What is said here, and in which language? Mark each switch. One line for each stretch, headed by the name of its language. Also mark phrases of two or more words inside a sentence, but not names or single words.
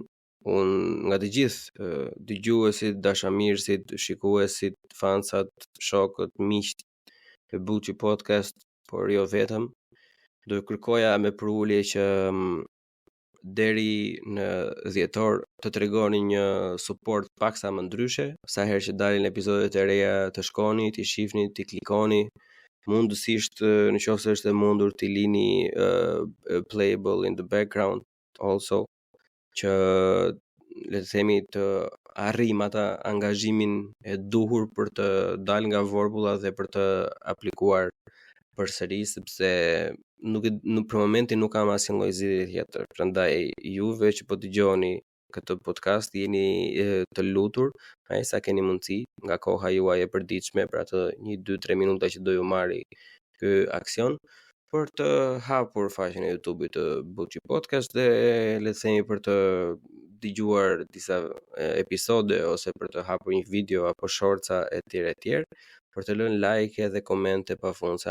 Albanian: Unë nga të gjithë dëgjuesit, dashamirësit, shikuesit, fansat, shokët, miqt e Buçi Podcast, por jo vetëm, do kërkoja me përulje që deri në dhjetor të tregoni një support paksa më ndryshe, sa herë që dalin episodet e reja të shkoni, t'i shihni, t'i klikoni, mundësisht nëse është e mundur t'i lini
English: playable in the background also,
Albanian: që le të themi të arrijm ata angazhimin e duhur për të dalë nga vorbulla dhe për të aplikuar përsëri, sepse për momentin nuk kam asnjë lloj zgjidhje tjetër. Prandaj juve që po dëgjoni këtë podcast, jeni të lutur, ai sa keni mundësi nga koha juaj e përditshme, për atë 1-2-3 minuta që do ju marri ky aksion, për të hapur faqen e YouTube-it të Buçi Podcast dhe le të themi për të dëgjuar disa episode, ose për të hapur një video apo shortsa etj, për të lënë like dhe komente pafundse.